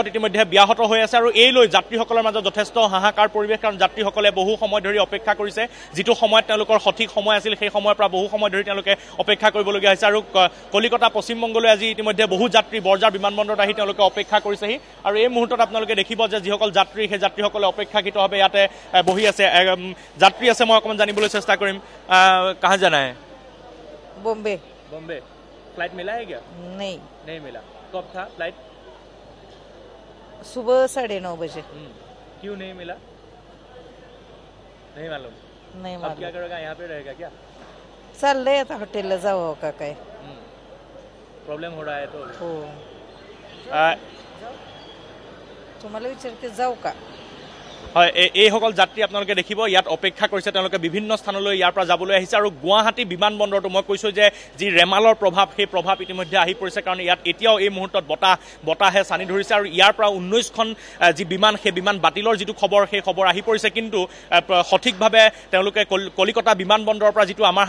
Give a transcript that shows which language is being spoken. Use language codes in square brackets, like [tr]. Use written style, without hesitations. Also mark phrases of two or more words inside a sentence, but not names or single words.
[as] ইতিমধ্যে ব্যাহত হৈ আছে আৰু এই লৈ যাত্ৰীসকলৰ মাজত যথেষ্ট হাহাকাৰ পৰিৱেশ কাৰণ যাত্ৰীসকলে বহু সময় ধৰি অপেক্ষা কৰিছে যিটো সময়ত তেওঁলোকৰ সঠিক সময় আছিল সেই সময়ৰ পৰা বহু সময় ধৰি তেওঁলোকে অপেক্ষা কৰিবলগীয়া হৈছে আৰু কলিকতা পশ্চিমবংগলৈ আজি ইতিমধ্যে বহু যাত্ৰী বৰজাৰ বিমানবন্দৰত আহি তেওঁলোকে অপেক্ষা কৰিছেহি আৰু এই মুহূৰ্তত আপোনালোকে দেখিব যে যিসকল যাত্ৰী সেই যাত্ৰীসকলে অপেক্ষাকৃতভাৱে ইয়াতে বহি আছে যাত্ৰী আছে মই অকণমান জানিবলৈ চেষ্টা কৰিম [hi] कहाँ जाना है बॉम्बे फ्लाइट मिला है क्या नहीं मिला कब था फ्लाइट सुबह 9:30 बजे क्यों नहीं मिला नहीं मालूम अब क्या करेगा यहाँ पे रहेगा क्या चल रहे था होटल ले जाओ [mr] का काय [hi] प्रॉब्लम हो रहा है तो [mr] हो तुम्हाला विचारते जाऊ का [as] হয় এইসকল যাত্ৰী আপোনালোকে দেখিব ইয়াত অপেক্ষা কৰিছে তেওঁলোকে বিভিন্ন স্থানলৈ ইয়াৰ পৰা যাবলৈ আহিছে আৰু গুৱাহাটী বিমানবন্দৰটো মই কৈছোঁ যে যি ৰেমালৰ প্ৰভাৱ সেই প্ৰভাৱ ইতিমধ্যে আহি পৰিছে কাৰণ ইয়াত এতিয়াও এই মুহূৰ্তত বতাহে চানি ধৰিছে আৰু ইয়াৰ পৰা 19খন যি বিমান সেই বিমান বাতিলৰ যিটো খবৰ সেই খবৰ আহি পৰিছে কিন্তু সঠিকভাৱে তেওঁলোকে কলিকতা বিমানবন্দৰৰ পৰা যিটো আমাৰ